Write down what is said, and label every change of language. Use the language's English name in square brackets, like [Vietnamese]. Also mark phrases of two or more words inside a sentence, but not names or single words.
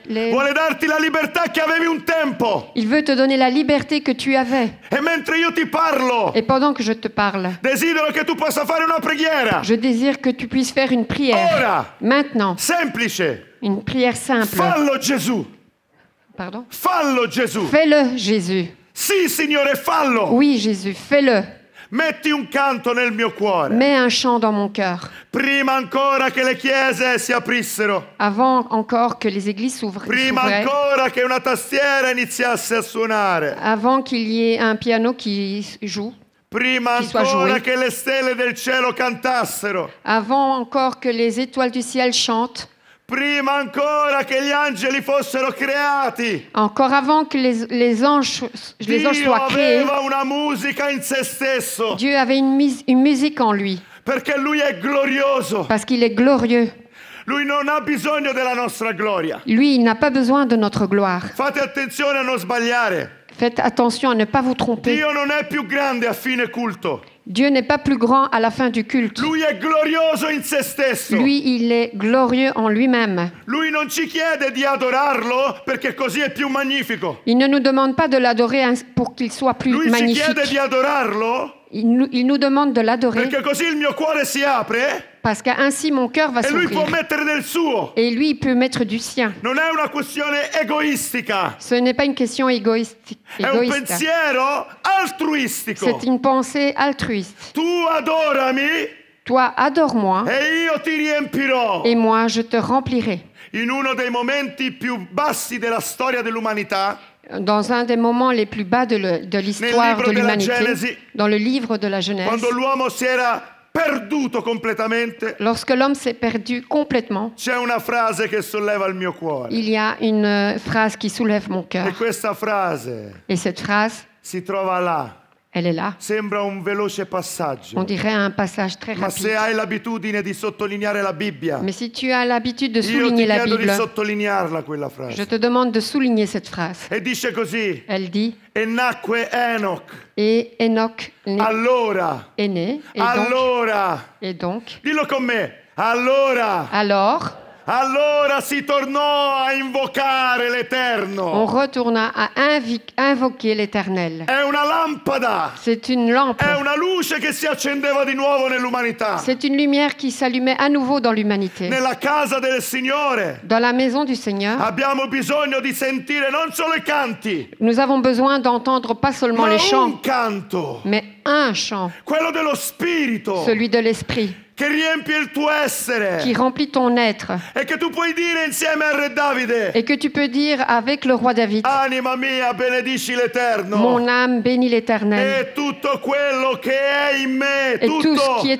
[Italian] vuole darti la libertà che avevi un tempo. [French] Il veut te donner la liberté que tu avais. [Italian] E mentre io ti parlo, [French] Et pendant que je te parle, [Italian] desidero che tu possa fare una preghiera. [French] je désire que tu puisses faire une prière. [Italian] Ora, [French] Maintenant, [Italian] semplice. [French] une prière simple. [Italian] Fallo Gesù, [French] Pardon. [Italian] fallo Gesù. [French] Fais-le, Jésus. [Italian] Sì, Signore, fallo. [French] Oui, Jésus, fais-le. [Italian] Metti un canto nel mio cuore. [French] Mets un chant dans mon cœur. [Italian] Prima ancora che le chiese si aprissero. [French] Avant encore que les églises [Italian] Prima [French] s'ouvraient. [Italian] ancora che una tastiera iniziasse a suonare. [French] Avant qu'il y ait un piano qui joue. [Italian] Prima [French] Chi soit [Italian] ancora [French] joué. [Italian] che le stelle del cielo cantassero. [French] Avant encore que les étoiles du ciel chantent. [Italian] Prima ancora che gli angeli fossero creati. [French] Encore avant que les anges [Italian] Dio [French] soient créés. [Italian] aveva una musica in se stesso. [French] Dieu avait une musique en lui. [Italian] Perché lui è glorioso. [French] Parce qu'il est glorieux. [Italian] Lui non ha bisogno della nostra gloria. [French] Lui, il n'a pas besoin de notre gloire. [Italian] Fate attenzione a non sbagliare. [French] Faites attention à ne pas vous tromper. [Italian] Dio non è più grande a fine culto. [French] Dieu n'est pas plus grand à la fin du culte. [Italian] Lui è glorioso in se stesso. [French] Lui, il est glorieux en lui-même. [Italian] Lui non ci chiede di adorarlo perché così è più magnifico. [French] Il ne nous demande pas de l'adorer pour qu'il soit plus [Italian] Lui ci [French] magnifique. [Italian] chiede di adorarlo [French] Il nous demande de l'adorer [Italian] perché così il mio cuore si apre [French] parce qu'ainsi mon cœur va [Italian] e lui può [French] s'ouvrir. [Italian] mettere del suo. [French] Et lui, il peut mettre du sien. [Italian] Non è una questione egoistica, [French] Ce n'est pas une question égoïste. [Italian] è un pensiero altruistico. [French] C'est une pensée altruiste. [Italian] Tu adorami [French] Toi, adore-moi [Italian] e io ti riempirò. [French] et moi, je te remplirai. [Italian] In uno dei momenti più bassi della storia dell'umanità, [French] Dans un des moments les plus bas de l'histoire [Italian] libro [French] de [Italian] della [French] l'humanité, [Italian] Genesi, [French] dans le livre de la Genèse, [Italian] quando l'uomo si era perduto completamente, [French] lorsque l'homme s'est perdu complètement, [Italian] c'è una frase che solleva il mio cuore. [French] il y a une phrase qui soulève mon [Italian] E [French] cœur. [Italian] questa frase [French] Et cette phrase, [Italian] si trova là, [French] Elle est là. [Italian] Sembra un veloce passaggio. [French] On dirait un passage très [Italian] Ma se [French] rapide. [Italian] hai l'abitudine di sottolineare la Bibbia, [French] Mais si tu as l'habitude de [Italian] io ti [French] souligner la [Italian] chiedo di [French] Bible, [Italian] sottolinearla quella [French] je [Italian] frase. [French] te demande de souligner cette phrase. [Italian] E dice così, [French] Elle dit, [Italian] e nacque Enoch. [French] et Enoch [Italian] Allora, [French] est né, et donc, [Italian] dillo con me, allora si tornò a invocare [French] on [Italian] l'Eterno. [French] retourna à invoquer l'Éternel. [Italian] È una lampada, [French] C'est une lampe, [Italian] è una luce che si accendeva di nuovo nell'umanità. [French] c'est une lumière qui s'allumait à nouveau dans l'humanité. [Italian] Nella casa del Signore [French] Dans la maison du Seigneur, [Italian] abbiamo bisogno di sentire non solo i canti, [French] nous avons besoin d'entendre pas seulement [Italian] ma [French] les chants, [Italian] un canto, [French] mais un chant, [Italian] quello dello Spirito, [French] celui de l'Esprit, [Italian] che riempie il tuo essere [French] qui remplit ton être [Italian] e che tu puoi dire insieme al Re Davide, [French] et que tu peux dire avec le roi David, [Italian] anima mia benedici l'Eterno [French] mon âme bénit l'Éternel [Italian] e tutto quello che è in me, [French] et tout ce qui